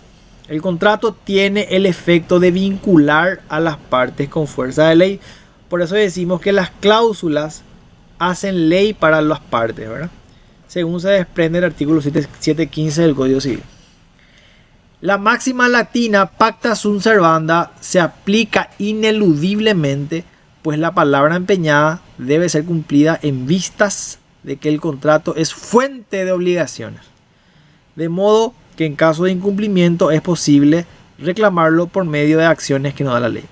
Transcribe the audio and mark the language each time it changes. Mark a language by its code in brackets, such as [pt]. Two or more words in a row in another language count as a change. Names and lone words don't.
[es] El contrato tiene el efecto de vincular a las partes con fuerza de ley. Por eso decimos que las cláusulas hacen ley para las partes, ¿verdad? Según se desprende el artículo 715 del Código Civil. La máxima latina [la] pacta sunt servanda [es] se aplica ineludiblemente, pues la palabra empeñada debe ser cumplida en vistas de que el contrato es fuente de obligaciones, de modo que en caso de incumplimiento es posible reclamarlo por medio de acciones que nos da la ley.